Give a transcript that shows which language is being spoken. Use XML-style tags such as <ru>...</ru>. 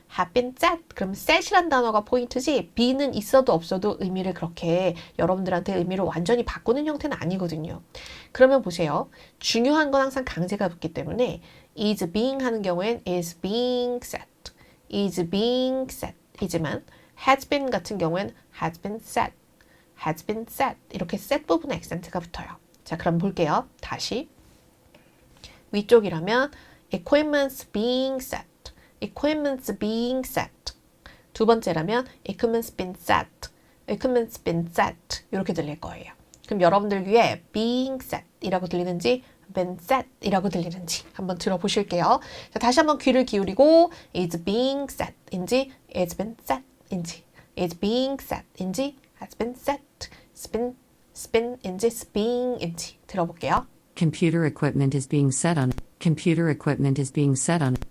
<en>have been set.</en> <ko>그럼 set이란 단어가 포인트지 be는 있어도 없어도 의미를 그렇게 여러분들한테 의미를 완전히 바꾸는 형태는 아니거든요. 그러면 보세요. 중요한 건 항상 강제가 붙기 때문에 is being 하는 경우엔 is being set.</ko> <en>is being set.</en> <ko>이지만 has been 같은 경우엔 has been set.</ko> <en>has been set.</en> <ko>이렇게 set 부분에 액센트가 붙어요. 자, 그럼 볼게요. 다시. 위쪽이라면</ko> <en>equipment's being set. equipment's being set.</en> <ko>두 번째라면</ko> <en>equipment's been set. equipment's been set.</en> <ko>이렇게 들릴 거예요. 그럼 여러분들 귀에 being set 이라고 들리는지 been set 이라고 들리는지 한번 들어보실게요. 자, 다시 한번 귀를 기울이고 is being set 인지 is been set 인지 is being set 인지 has been set spin 인지 spin 인지 들어볼게요.</ko> <en>Computer equipment is being set on. Computer equipment is being set on.</en>